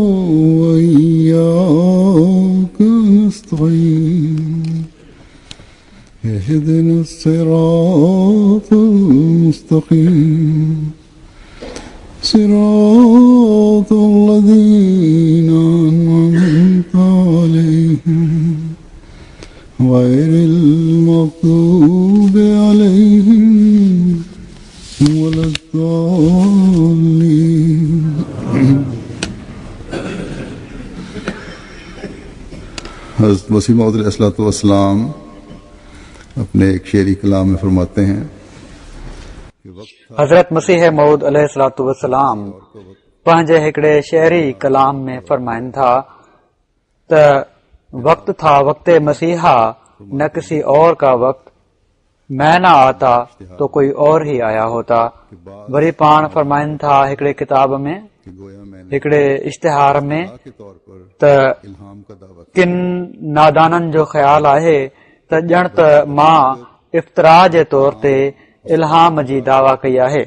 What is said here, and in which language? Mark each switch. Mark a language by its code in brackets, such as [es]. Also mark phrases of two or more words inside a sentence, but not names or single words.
[ar] وإياك نستعين اهدنا الصراط المستقيم صراط الذين أنعمت عليهم غير المغضوب عليهم ولا الضالين [ur] حضرت مسیح موعود علیہ السلام اپنے ایک شعری کلام میں فرماتے ہیں [sd] हज़रत मसीह मऊद [ar] عليه الصلاة والسلام [sd] पंहिंजे हिकिड़े शहरी कलाम में फरमाइनि था त [ur] وقت تھا وقتِ مسیحا نہ کسی اور کا وقت میں نہ آتا تو کوئی اور ہی آیا ہوتا. [sd] वरी पाण फरमाइनि था हिकिड़े किताब में हिकिड़े इश्तिहार में त किन नादाननि जो ख़्याल आहे त ॼण त मां इफ़्तिरा जे तौर ते इल्हाम जी दावा कई आहे।